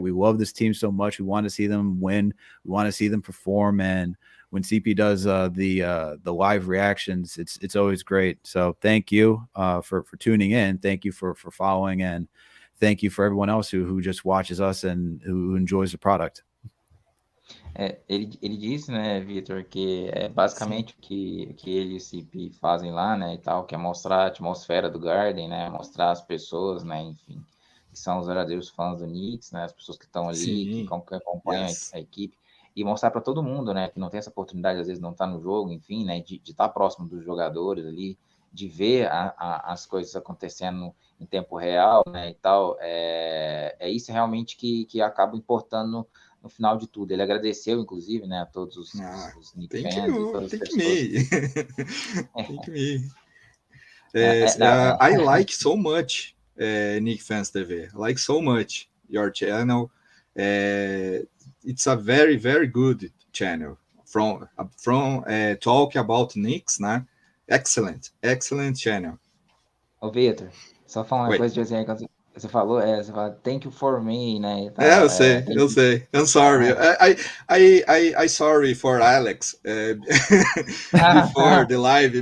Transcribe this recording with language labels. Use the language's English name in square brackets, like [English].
[English] We love this team so much. We want to see them win. We want to see them perform. And when CP does the live reactions, it's always great. So thank you for tuning in. Thank you for following, and thank you for everyone else who just watches us and who enjoys the product. [Portuguese] Ele disse, né, Victor, que é basicamente o que ele e o CP fazem lá, né, e tal, que é mostrar a atmosfera do Garden, né, mostrar as pessoas, né, enfim, que são os verdadeiros fãs do Knicks, né, as pessoas que estão ali, que acompanham a equipe, e mostrar para todo mundo, né, que não tem essa oportunidade, às vezes não está no jogo, enfim, né, de estar próximo dos jogadores ali, de ver as coisas acontecendo em tempo real, né, e tal, é isso realmente que acaba importando no final de tudo. Ele agradeceu, inclusive, né, a todos os Knicks fans e todas as pessoas. [English] Thank me. I like so much Knicks Fans TV. I like so much your channel. It's a very, very good channel from talk about Knicks, né? Excellent channel. [Portuguese] Ô, Victor, só falar uma coisa de assim, quando você falou, você fala [English] thank you for me, [Portuguese] né? Tal, eu sei. [English] I'm sorry. I sorry for Alex before the live.